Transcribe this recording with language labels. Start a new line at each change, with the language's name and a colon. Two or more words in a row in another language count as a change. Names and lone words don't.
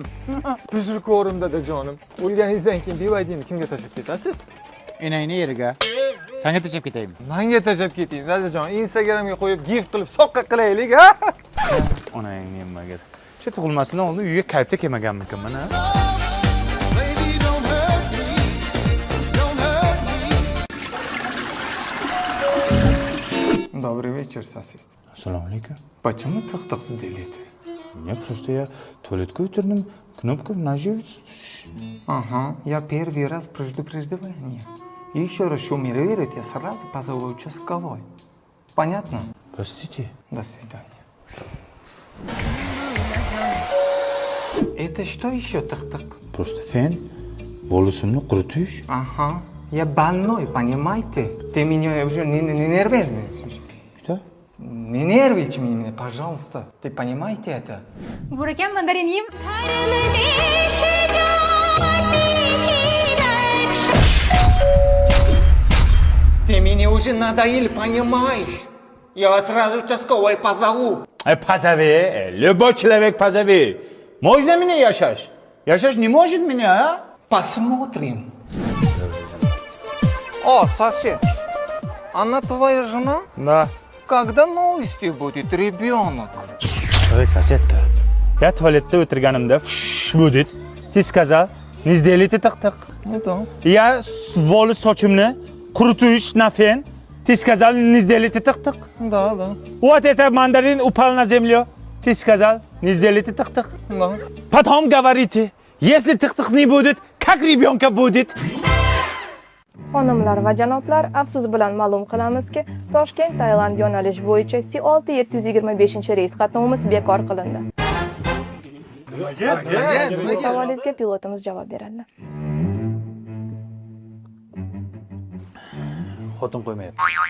Uzbek: Buzrukvorim dadajonim. O'lganingizdan keyin bivaydini kimga tashlab ketasiz? Enangni yeriga. Senga tashlab ketaymi? Menga tashlab keting dadajon. Instagramga qo'yib gift qilib soqqa qilaylik, ha? Onang nimaga? Shu tug'ilmasidan oldin uyga kayfda kelmaganmikan mana?
Russian: Добрый вечер, сосед.
Uzbek: Assalomu alaykum.
Russian: Почему тык-тык сделает? Я просто туалетку утернем, кнопку нажать. Ага, я первый раз предупреждение. И еще раз шумирует, я сразу позову участковой. Понятно? Простите. До свидания. Это что еще тык-тык? Просто фен.
Uzbek: Волосымni quritish.
Russian: Ага. Я больной, понимаете? Ты меня уже не нервируешь. Что? Не нервничай меня, пожалуйста. Ты понимаете это?
Uzbek: Burakam mandarin yeyim.
Russian: Ты меня уже надоел, понимаешь? Я сразу участковой позову. Позови. Любой человек позови. Можно меня яшать? Яшать не может меня, а? Посмотрим. О, сосед, она твоя жена? Да. Когда новости будет ребенок? Ой, соседка. Я
Uzbek: туалетda o'tirganimda
Russian: будет. Ты сказал, не сделайте так. Ну да. Я волос
Uzbek: sochimni quritish
Russian: на фен. Ты сказал, не сделайте так. Да. Вот это мандарин упал на землю. Ты сказал, не сделайте так. Да. Потом говорите, если так не будет, как ребенка будет?
Uzbek: Xonimlar va janoblar, afsus bilan ma'lum qilamizki, Toshkent Tailand yo'nalish bo'yicha C6-725 reys qatnovimiz bekor qilindi. Savolingizga pilotimiz javob beradi. Xotin qo'ymayapti.